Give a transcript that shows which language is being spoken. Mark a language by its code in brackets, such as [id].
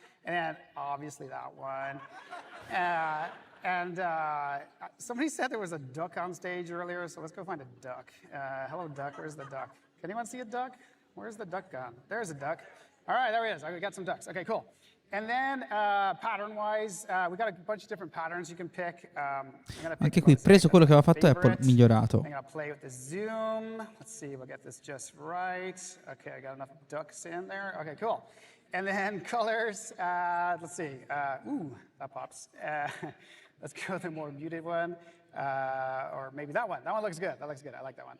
[en] And then obviously that one. And somebody said there was a duck on stage earlier, so let's go find a duck. Hello, duck. Where's the duck? Can anyone see a duck? Where's the duck gone? There's a duck. All right, there he is. I got some ducks. Okay, cool. And then pattern-wise, we got a bunch of different patterns you can pick. [it] Anche qui, preso quello che aveva fatto Apple, migliorato. [en] I'm gonna play with the zoom. Let's see, we'll get this just right. Okay, I got enough ducks in there. Okay, cool. And then colors, let's see. Ooh, that pops. Let's go with the more muted one. Or maybe that one. That one looks good. That looks good. I like that one.